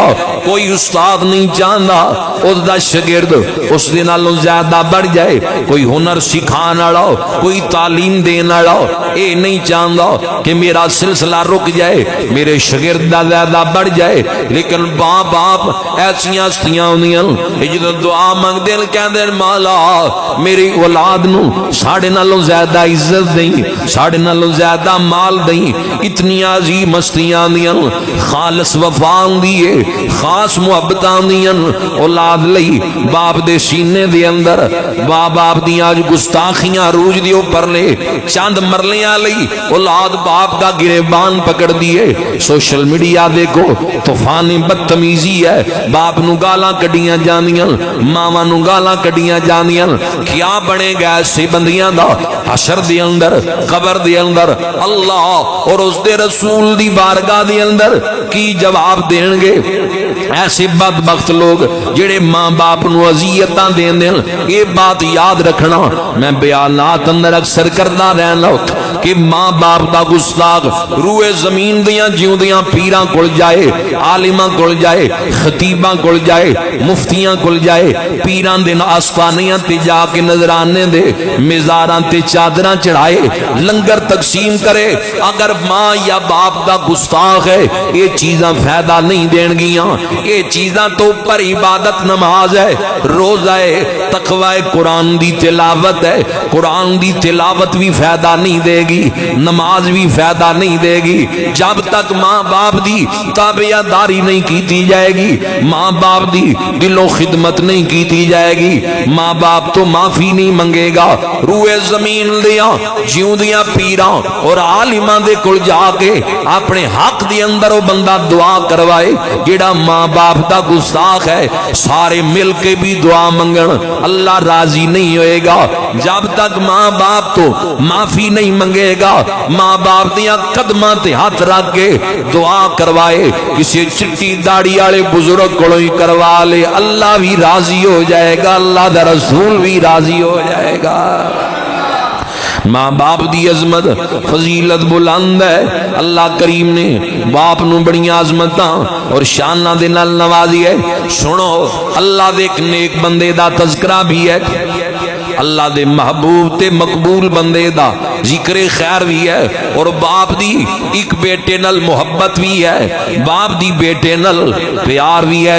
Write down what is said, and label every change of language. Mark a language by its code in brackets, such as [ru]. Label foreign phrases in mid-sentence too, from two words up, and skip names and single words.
[pa] کوئی استاد نہیں چاہتا اس دا شاگرد اس دے نالوں زیادہ بڑھ جائے, کوئی ہنر سکھان والا, کوئی تعلیم دین والا اے نہیں چاہتا کہ میرا سلسلہ رک جائے, میرے شاگرد دا زیادہ بڑھ جائے. لیکن ماں باپ ایسیاں ہستیاں ہوندیاں جدوں دعا منگدے کہندے مولا میری اولاد نو ساڈے نالوں زیادہ عزت دیں, ساڈے نالوں زیادہ مال دیں. اتنی عظیم ہستیاں ہوندیاں, خالص وفا ہوندی ہے, خاص محبتاں ہوندیاں اولاد لئی. باپ دے سینے دے اندر باپ دیاں گستاخیاں روج دی اوپر نے چند مرلیاں لئی اولاد باپ دا گریبان پکڑ دیے. [en] social media [pa] دیکھو طوفان بدتمیزی ہے, باپ نو گالاں کڈیاں جاندیاں, ماواں نو گالاں کڈیاں جاندیاں. [ur] کیا بنے گا [pa] ایسے بندیاں دا حشر دے اندر, قبر دے اندر؟ اللہ اور اس دے رسول دی بارگاہ دے اندر کی جواب دین گے؟ ایسے بدبخت لوگ جڑے ماں باپ نو اذیتاں دیندے ہیں. یہ بات یاد رکھنا, میں بیانات اندر اکثر کردا رہنا کہ ماں باپ دا گستاخ روئے زمین دیاں جیوندیاں پیراں کول جائے, عالماں کول جائے, خطیباں کول جائے, مفتیاں کول جائے, پیراں دے آستانیاں تے جا کے نذرانے دے, مزاراں تے چادراں چڑھائے, لنگر تقسیم کرے. اگر ماں یا باپ دا گستاخ ہے یہ چیزاں فائدہ نہیں دین گیاں. یہ چیزاں تو پر عبادت نماز ہے, روزہ ہے, تقوی قرآن دی تلاوت ہے. قرآن دی تلاوت بھی فائدہ نہیں دے گی, نماز بھی فائدہ نہیں دے گی جب تک ماں باپ دی تابعداری نہیں کیتی جائے گی, ماں باپ دی دلوں خدمت نہیں کیتی جائے گی. ماں باپ تو معافی نہیں منگے گا. روئے زمین دیاں جیوندیاں پیراں اور عالماں دے کول جا کے اپنے حق دے اندر وہ بندہ دعا کروائے جیڑا ماں باپ دا گستاخ ہے. سارے مل کے بھی دعا منگن, اللہ راضی نہیں ہوئے گا جب تک ماں باپ تو معافی نہیں منگے گا. ماں باپ دیاں قدماں تے ہاتھ رکھ کے دعا کروائے, کسی چٹی داڑھی والے بزرگ کولوں ہی کروا لے, [ur] اللہ بھی راضی ہو جائے گا, [pa] اللہ دا رسول بھی راضی ہو جائے گا. ماں باپ دی عظمت فضیلت بلند ہے. اللہ کریم نے باپ نو بڑی عظمتاں اور شاناں دے نال نوازی ہے. سنو اللہ دے ایک نیک بندے دا تذکرہ بھی ہے. اللہ دے محبوب تے مقبول بندے دا ذکر خیر بھی ہے، اور باپ دی ایک بیٹے نل محبت بھی ہے، باپ دی بیٹے نل پیار بھی ہے۔